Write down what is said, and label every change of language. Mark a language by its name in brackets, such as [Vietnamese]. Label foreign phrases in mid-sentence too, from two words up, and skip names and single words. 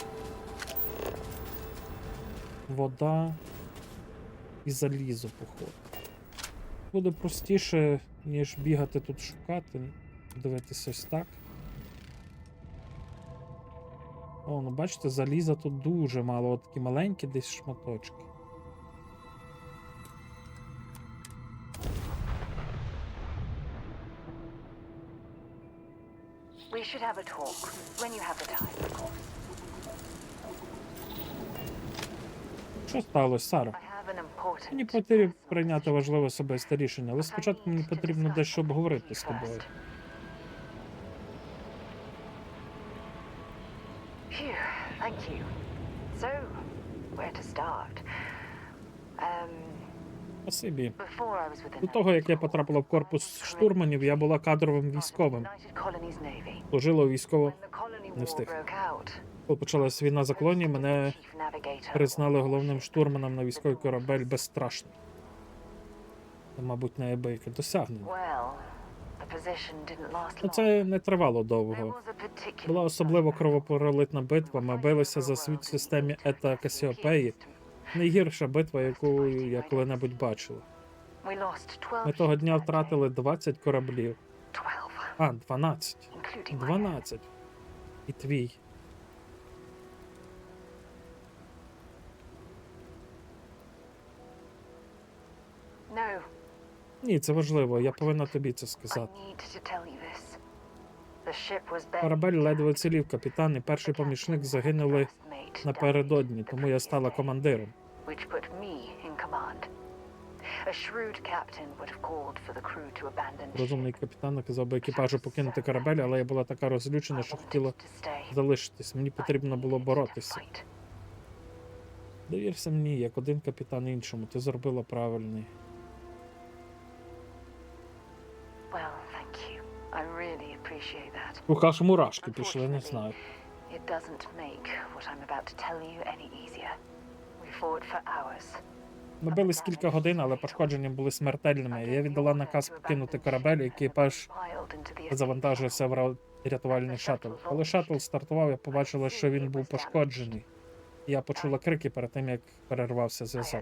[Ukrainian] Вода і залізо, походу. Буде простіше, ніж бігати тут шукати. Дивитись ось так. О, ну бачите, заліза тут дуже мало, от такі маленькі десь шматочки. [English] We should have a talk when you have the time, of course. [Ukrainian] Що сталося, Сара? [English] I have an important [Ukrainian] Мені потрібно [English] personal [Ukrainian] прийняти [English] decision. [Ukrainian] важливе особисте рішення, але спочатку мені потрібно дещо обговорити з тобою. [English] Phew, thank you. So, where to start? [Ukrainian] Спасибі. [English] Before I was with the [Ukrainian] До того, як я [English] Navy, [Ukrainian] потрапила в корпус штурманів, я була кадровим військовим. [English] United Colonies Navy. [Ukrainian] Служила у військово. [English] When the colony [Ukrainian] Не [English] war [Ukrainian] встиг. [English] broke out, [Ukrainian] Коли почалась війна за колонії, мене [English] chief navigator [Ukrainian] признали головним штурманом на військовий корабель Безстрашний. Це, мабуть, неабияке досягнення. [English] Well, the position didn't last [Ukrainian] Ну, [English] long. [Ukrainian] це не тривало [English] There [Ukrainian] довго. [English] was a particular [Ukrainian] Була особливо [English] nightmare. [Ukrainian] кровопролитна битва. Ми билися за світ в системі Ета Касіопеї. Найгірша битва, яку я коли-небудь бачила. [English] We lost 12 [Ukrainian] Ми того [English] ships [Ukrainian] дня [English] that day. [Ukrainian] втратили 20 кораблів. [English] 12, [Ukrainian] А, 12. [English] including my own. [Ukrainian] 12. І твій. [English] No, [Ukrainian] Ні, це важливо. Я повинна тобі це [English] I [Ukrainian] сказати. [English] need to tell you this. The ship was [Ukrainian] Корабель [English] buried. [Ukrainian] ледве цілів. Капітан і перший помічник загинули [English] Mate died [Ukrainian] напередодні, [English] the [Ukrainian] тому я [English] previous [Ukrainian] стала [English] day, [Ukrainian] командиром. [English] which put me in command. A shrewd captain would have called for the crew to abandon [Ukrainian] Розумний [English] ship. [Ukrainian] капітан наказав би екіпажу покинути корабель, але я була така розлючена, [English] I [Ukrainian] що [English] wanted [Ukrainian] хотіла [English] to stay. [Ukrainian] залишитись. Мені потрібно було [English] I needed to [Ukrainian] боротися. [English] fight. [Ukrainian] Довірся мені, як один капітан іншому. Ти зробила правильний. [English] Well, I really appreciate that. [Ukrainian] Ух, аж мурашки пішли, не знаю. [English] It doesn't make what I'm about to tell you any easier. We fought for hours. [Ukrainian] Ми бились кілька годин, але пошкодження були смертельними. Я віддала наказ покинути корабель, і екіпаж завантажився в рятувальний шаттл. Коли шаттл стартував, я побачила, що він був пошкоджений. Я почула крики перед тим, як перервався [English] I [Ukrainian] зв'язок.